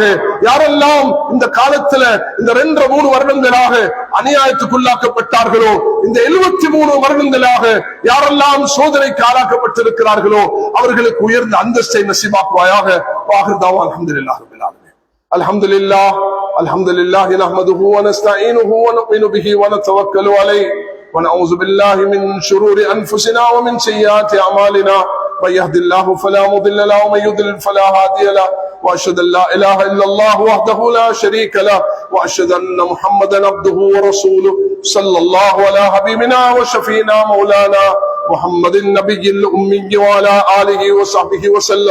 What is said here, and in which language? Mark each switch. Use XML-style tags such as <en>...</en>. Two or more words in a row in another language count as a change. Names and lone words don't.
<ta>யாரெல்லாம் இந்த காலத்துல இந்த 2-3 வருடங்களாக அநியாயத்துக்குள்ளாக்கப்பட்டார்களோ, இந்த 73 வருடங்களாக யாரெல்லாம் சோதனைக்கு ஆளாக்கப்பட்டிருக்கிறார்களோ அவர்களுக்கு உயர்ந்த அந்தஸ்தை நசீபாக்குவாயாக.</ta> <ar>الحمد لله رب العالمين. الحمد لله الحمد لله نحمده ونستعينه ونؤمن به ونتوكل عليه ونعوذ بالله من شرور أنفسنا ومن سيئات أعمالنا. من يهد الله فلا مضل له ومن يضلل فلا هادي له واشهد ان لا اله الا الله وحده لا شريك له واشهد ان محمدا عبده ورسوله صلى الله على حبيبنا وشفينا مولانا محمد النبي الامي وعلى اله وصحبه وسلم.</ar>